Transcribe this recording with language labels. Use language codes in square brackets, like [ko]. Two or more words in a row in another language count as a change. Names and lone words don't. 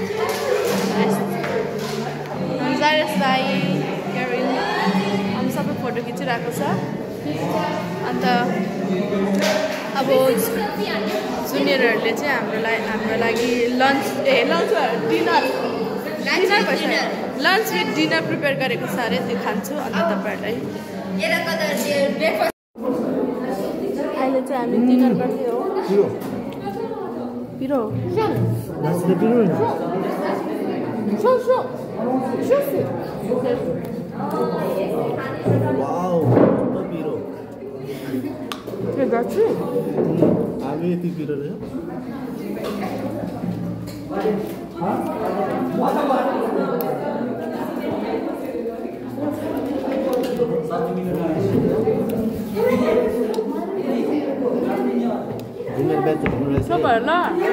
[ne] जायरस दाई हामी सबै फोटो खिचिरहेको छ अन्त अब जुनियरहरूले चाहिँ हाम्रो लागि [en] lunch dinner with dinner prepare [ne] गरेको छ अरे त्यो खान्छु अन्त तपाईँहरूलाई अहिले चाहिँ हामी डिनर गर्दै हो पिरो [id] Wow, apa piro? Gaci. Abi itu piro ya? Coba lah.